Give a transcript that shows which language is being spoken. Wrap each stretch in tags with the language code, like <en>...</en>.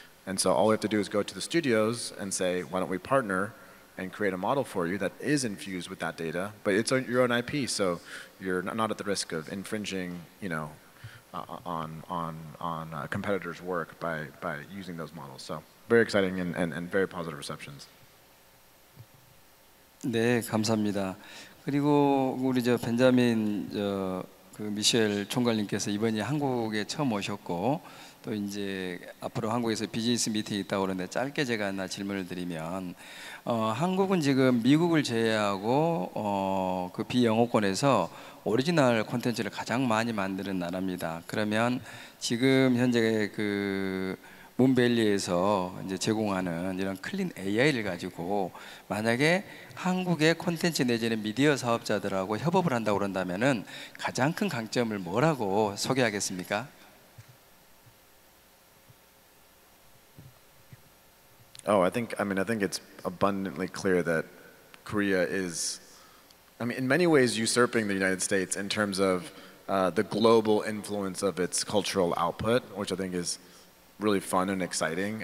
<en>And so all we have to do is go to the studios and say, why don't we partner and create a model for you that is infused with that data, but it's your own IP, so you're not at the risk of infringing, on a competitor's work by using those models. So very exciting and very positive receptions.</en> <ko>네, 감사합니다. 그리고 우리 벤자민 미셸 총괄님께서 이번이 한국에 처음 오셨고, 또 이제 앞으로 한국에서 비즈니스 미팅이 있다고 그러는데 짧게 제가 하나 질문을 드리면, 한국은 지금 미국을 제외하고 그 비영어권에서 오리지널 콘텐츠를 가장 많이 만드는 나라입니다. 그러면 지금 현재 그 문밸리에서 이제 제공하는 이런 클린 AI를 가지고 만약에 한국의 콘텐츠 내지는 미디어 사업자들하고 협업을 한다고 그런다면은 가장 큰 강점을 뭐라고 소개하겠습니까?</ko> <en>I think it's abundantly clear that Korea is, in many ways usurping the United States in terms of the global influence of its cultural output, which I think is really fun and exciting.</en>